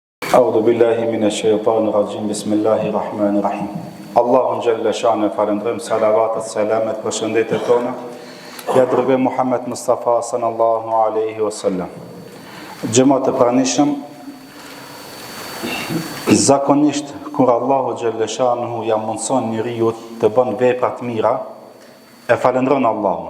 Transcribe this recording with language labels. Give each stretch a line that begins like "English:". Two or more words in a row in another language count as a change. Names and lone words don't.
Arabic: أعوذ بالله من الشيطان الرجيم. بسم الله الرحمن الرحيم.
Albanian: Allahun
Arabic: جل شأنه
Albanian: falendrojm, salavatet, selamet, përshëndetjet tona ja dërgoj Muhammed Mustafa
Arabic: صلى الله عليه وسلم.
Albanian: Xhamat e pranishëm, zakonisht kur Allahu
Arabic: جل شأنه
Albanian: ja mundson njeriu të bën vepra të mira, e falendron Allahun.